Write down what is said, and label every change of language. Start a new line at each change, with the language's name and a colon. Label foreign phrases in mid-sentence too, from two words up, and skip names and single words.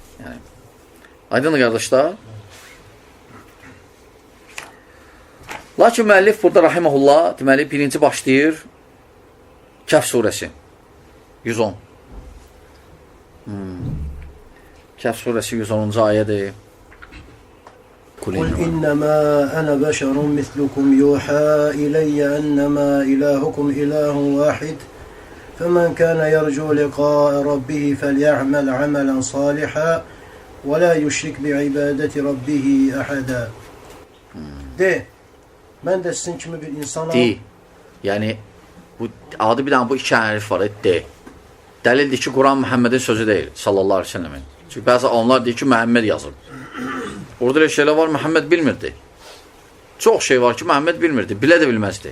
Azerbaijani: Yəni, aydındır, qardaşlar. Lakin müəllif burada rahiməhullah, deməli, birinci başlayır Kəhf surəsi 110. Kəhf surəsi 110-cu ayədir.
Arabic: قل إنما أنا بشر مثلكم يوحى إلي أنما إلهكم إله واحد فمن كان يرجو لقاء ربه فليعمل عملا صالحا ولا يشرك بعبادة ربه أحدا.
Azerbaijani: De, mən də sizin kimi bir insanam. De, yəni bu adı bir dənə bu iki hərf var, de. Dəlildir ki, Quran Məhəmmədin sözü deyil,
Arabic: صلى الله عليه وسلم.
Azerbaijani: Çünki bəzi onlar deyir ki, Məhəmməd yazıb. Orada elə şeylər var, Məhəmməd bilmirdi. Çox şey var ki, Məhəmməd bilmirdi, bilə də bilməzdi.